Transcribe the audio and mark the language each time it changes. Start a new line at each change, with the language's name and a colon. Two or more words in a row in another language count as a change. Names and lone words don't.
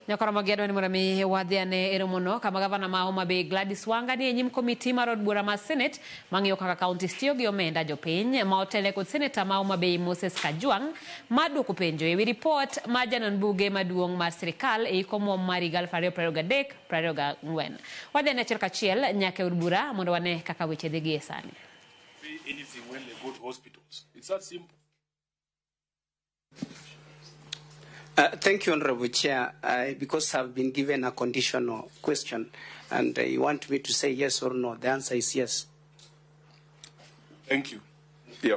Luo (Kenya and Tanzania): Nyakora magero ni murami wadhiane eromono kama Gavana ma Homa Bay Gladys Wanga ni enyim komiti mar od bura ma senet mang'iyo kaka kaunti tiyo gi omenda jopiny ma otele kod seneta ma Homa Bay Moses Kajwang' maduoko penjo ewi report ma janon buge maduong' mar sirikal e iko omwom mar higa 2023-2024. Wadhiane achiel kachiel nyaka od bura mondo wane kaka weche dhi gi e sani.
English: Anything when they go to hospitals. It's that simple. Thank you, Honorable Chair. Because I've been given a conditional question and you want me to say yes or no, the answer is yes. Thank you. Yeah.